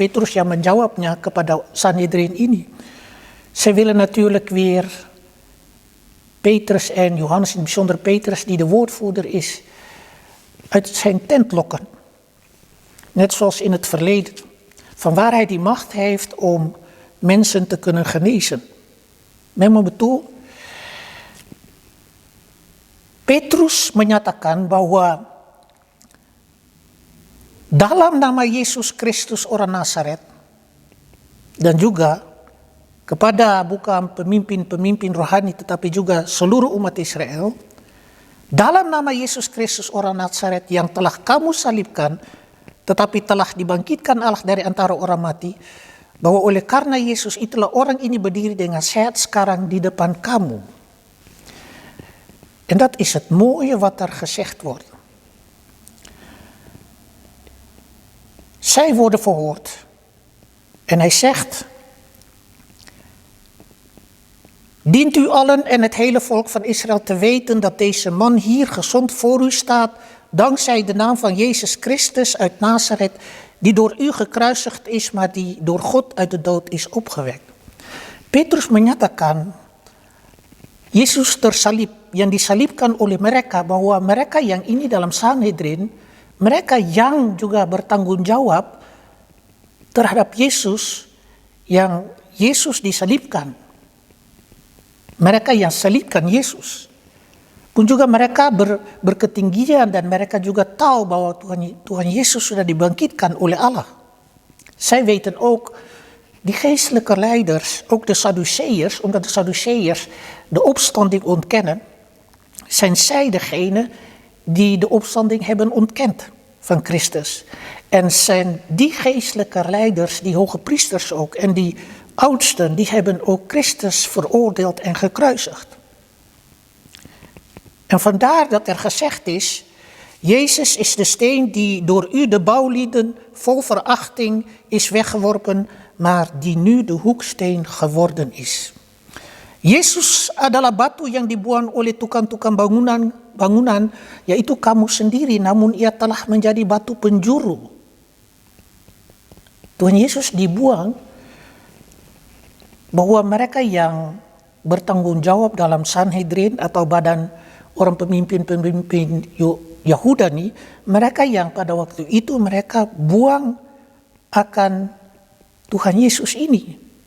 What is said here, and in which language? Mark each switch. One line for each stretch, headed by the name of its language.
Indonesian: Petrus yang menjawabnya kepada Sanhedrin ini.
Dutch: Zij willen natuurlijk weer Petrus en Johannes, in het bijzonder Petrus, die de woordvoerder is, uit zijn tent lokken. Net zoals in het verleden. Van waar hij die macht heeft om mensen te kunnen genezen.
Indonesian: Memang betul, Petrus menyatakan bahwa dalam nama Yesus Kristus orang Nazaret dan juga kepada bukan pemimpin-pemimpin rohani tetapi juga seluruh umat Israel, dalam nama Yesus Kristus orang Nazaret yang telah kamu salibkan tetapi telah dibangkitkan Allah dari antara orang mati, bahwa oleh karena Yesus itulah orang ini berdiri dengan sehat sekarang di depan kamu.
Dutch: En dat is het mooie wat er gezegd wordt. Zij worden verhoord. En hij zegt: dient u allen en het hele volk van Israël te weten dat deze man hier gezond voor u staat, dankzij de naam van Jezus Christus uit Nazareth, die door u gekruisigd is, maar die door God uit de dood is opgewekt.
Indonesian: Petrus menyatakan, Yesus tersalib, yang disalibkan oleh mereka, bahwa mereka yang ini dalam Sanhedrin, mereka yang juga bertanggung jawab terhadap Yesus, yang Yesus disalibkan. Mereka yang salibkan Yesus. Pun juga mereka berketinggian dan mereka juga tahu bahwa Tuhan Yesus sudah dibangkitkan oleh Allah.
Dutch: Zij weten ook, die geestelijke leiders, ook de Sadduceërs, omdat de Sadduceërs de opstanding ontkennen, zijn zij degene die de opstanding hebben ontkend van Christus. En zijn die geestelijke leiders, die hoge priesters ook, en die oudsten, die hebben ook Christus veroordeeld en gekruisigd. En vandaar dat er gezegd is, Jezus is de steen die door u de bouwlieden vol verachting is weggeworpen, maar die nu de hoeksteen geworden is.
Indonesian: Yesus adalah batu yang dibuang oleh tukang-tukang bangunan, yaitu kamu sendiri, namun ia telah menjadi batu penjuru. Tuhan Yesus dibuang, bahwa mereka yang bertanggung jawab dalam Sanhedrin atau badan orang pemimpin-pemimpin Yahudi, mereka yang pada waktu itu mereka buang akan Tuhan Yesus ini.